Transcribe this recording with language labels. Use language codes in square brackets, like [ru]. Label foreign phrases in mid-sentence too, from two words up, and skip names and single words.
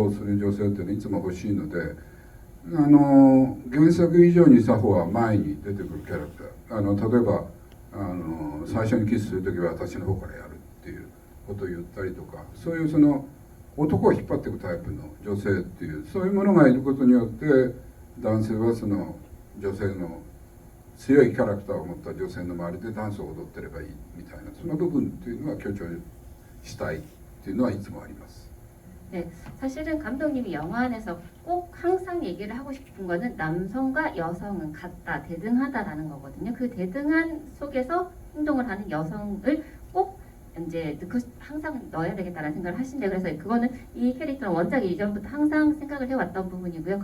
[ja] 動する女性っていうのはいつも欲しいので、原作以上にサホは前に出てくるキャラクター、例えば最初にキスする時は私の方からやるっていうことを言ったりとか、そういうその男を引っ張っていくタイプの女性っていう、そういうものがいることによって男性はその女性の強いキャラクターを持った女性の周りでダンスを踊ってればいいみたいな、その部分っていうのは強調したいっていうのはいつもあります。 [ko] 네, 사실은 감독님이 영화 안에서 꼭 항상 얘기를 하고 싶은 거는 남성과 여성은 같다, 대등하다라는 거거든요. 그 대등한 속에서 행동을 하는 여성을 꼭 이제 항상 넣어야 되겠다는 생각을 하신대요. 그래서 그거는 이 캐릭터는 원작이 이전부터 항상 생각을 해왔던 부분이고요.